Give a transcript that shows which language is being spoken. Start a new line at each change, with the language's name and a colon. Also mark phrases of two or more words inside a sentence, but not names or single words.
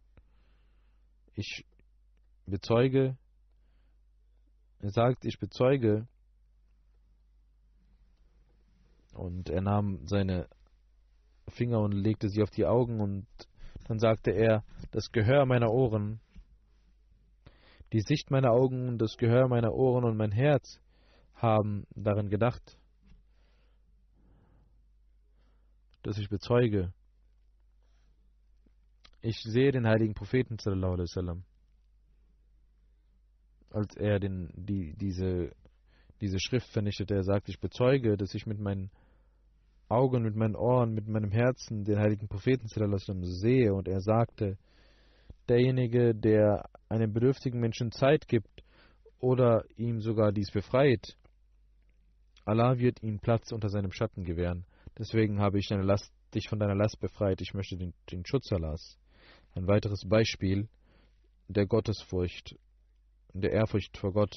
German: Ich bezeuge, er sagt, ich bezeuge, und er nahm seine Finger und legte sie auf die Augen, und dann sagte er: Das Gehör meiner Ohren, die Sicht meiner Augen, das Gehör meiner Ohren und mein Herz haben daran gedacht, dass ich bezeuge, ich sehe den heiligen Propheten
Arabic: صلى الله عليه وسلم,
German: als er diese Schrift vernichtete. Er sagt: Ich bezeuge, dass ich mit meinen Augen, mit meinen Ohren, mit meinem Herzen den heiligen Propheten
Arabic: صلى الله عليه وسلم
German: sehe. Und er sagte: derjenige, der einem bedürftigen Menschen Zeit gibt oder ihm sogar dies befreit, Allah wird ihm Platz unter seinem Schatten gewähren. Deswegen habe ich dich von deiner Last befreit. Ich möchte den Schutz Allahs. Ein weiteres Beispiel der Gottesfurcht, der Ehrfurcht vor Gott.